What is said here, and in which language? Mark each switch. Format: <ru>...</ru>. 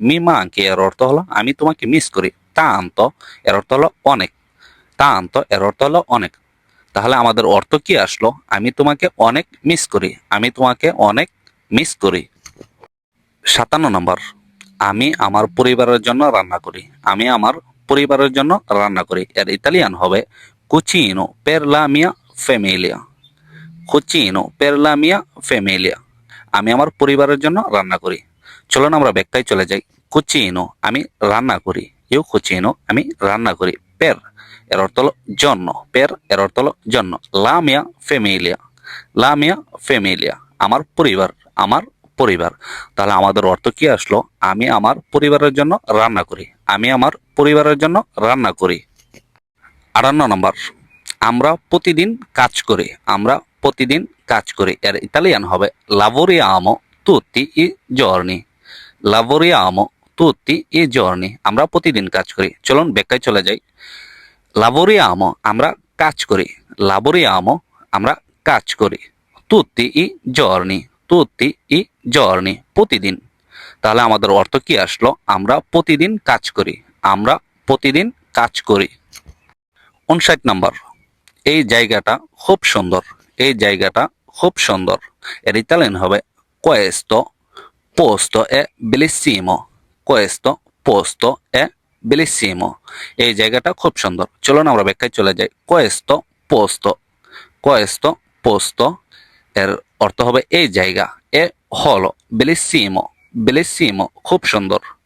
<it>mi manchi</it> <bn>এর অর্থ হলো আমি তোমাকে মিস করি। tanto এর অর্থ হলো অনেক। tanto এর অর্থ হলো অনেক। তাহলে আমাদের অর্থ কি আসলো? আমি তোমাকে অনেক মিস করি, আমি তোমাকে অনেক মিস করি। 57 নম্বর, আমি আমার পরিবারের জন্য রান্না করি। আমি আমার পরিবারের জন্য রান্না করি। এর ইতালিয়ান হবে</bn> <it>cucino per la mia famiglia। cucino per la mia famiglia</it> <bn>আমি আমার পরিবারের জন্য রান্না করি। চলুন আমরা ব্যাখ্যায় চলে যাই। cucino আমি রান্না করি।</bn> <it>io cucino</it> <bn>আমি রান্না করি। per এর অর্থ হলো জন্য। per এর অর্থ হলো জন্য।</bn> <it>la mia famiglia।</it> <bn>la mia famiglia আমার পরিবার, আমার পরিবার। তাহলে আমাদের অর্থ কি আসলো? আমি আমার পরিবারের জন্য রান্না করি, আমি আমার পরিবারের জন্য রান্না করি। 58 নম্বর, আমরা প্রতিদিন কাজ করি। আমরা প্রতিদিন কাজ করি। এর ইতালিয়ান হবে</bn> <it>lavoriamo tutti i giorni। lavoriamo tutti i giorni</it> <bn>আমরা প্রতিদিন কাজ করি। চলুন ব্যাখ্যায় চলে যাই। lavoriamo আমরা কাজ করি। lavoriamo আমরা কাজ করি।</bn> <it>tutti i giorni tutti i giorni প্রতিদিন।</it> <bn>তাহলে আমাদের অর্থ কি আসলো? আমরা প্রতিদিন কাজ করি, আমরা প্রতিদিন কাজ করি। 59 নম্বর, এই জায়গাটা খুব সুন্দর। এই জায়গাটা খুব সুন্দর। এর ইতালিয়ান হবে</bn> <it>questo posto è bellissimo। questo posto è bellissimo</it> <bn>এই জায়গাটা খুব সুন্দর। চলুন আমরা ব্যাখ্যায় চলে যাই।</bn> <it>questo posto questo posto</it> <bn>এর অর্থ হবে এই জায়গা। এ হলো bellissimo। bellissimo খুব সুন্দর।</bn>